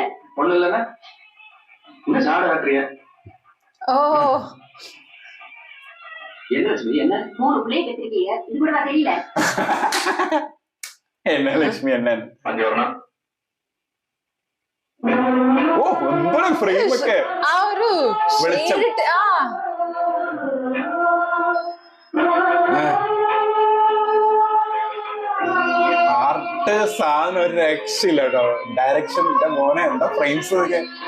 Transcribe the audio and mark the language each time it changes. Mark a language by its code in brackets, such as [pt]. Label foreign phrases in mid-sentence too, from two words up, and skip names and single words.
[ta] ஒண்ணு இல்லன்னா இந்த சாட காட்டுறிய. என்ன லட்சுமி? என்ன 3 பிள்ளை பெற்றிருக்கீங்க, இது கூட தெரியல. என்ன லட்சுமி? என்ன அஞ்சு வரணும். [ml] ഓ എന്താണ് ഫ്രെയിം ഒക്കെ, ആ ഒരു വെളിച്ചം. shade ആ ആർട്ട് സാധനം ഒരു രക്ഷയില്ല കേട്ടോ. ഡയറക്ഷൻ മോനെ എന്താ ഫ്രെയിംസ് ഒക്കെ.